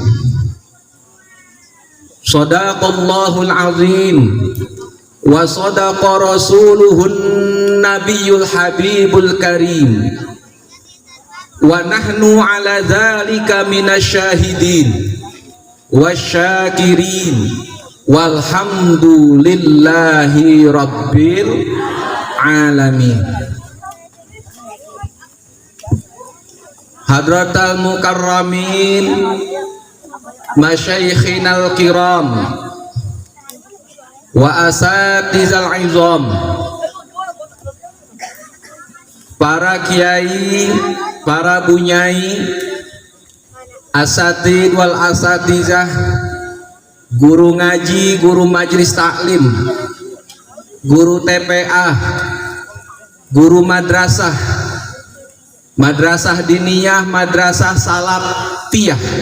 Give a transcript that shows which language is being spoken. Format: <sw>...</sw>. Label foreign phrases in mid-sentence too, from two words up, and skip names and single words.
<ar>صدق الله العظيم وصدق رسوله النبي الحبيب الكريم ونحن على ذلك من الشاهدين والشاكرين والحمد لله رب العالمين. حضرات المكرمين مشايخنا الكرام والأساتذة العظام,</ar> <id>para kiai, para bunyai,</id> <ar>أساتيذ والأستاذات,</ar> <id>guru ngaji, guru majlis taklim, guru TPA, guru madrasah, madrasah diniyah, madrasah salafiyah,</id>